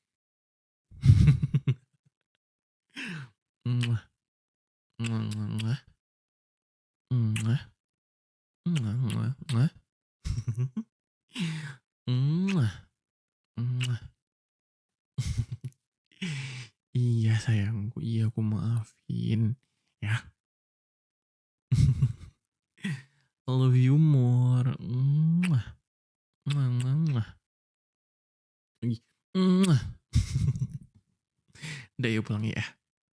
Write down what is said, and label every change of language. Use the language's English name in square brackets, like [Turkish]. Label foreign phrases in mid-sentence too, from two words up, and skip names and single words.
[Indonesian] Mwah, mwah, mwah, mwah, mwah, mwah, mwah. Mwah, mwah. Iya sayangku, iya aku maafin. Ya. [English] I love you more. Mwah, mwah, mwah, mwah. [Indonesian] Lagi. Mwah. Udah yuk pulang ya.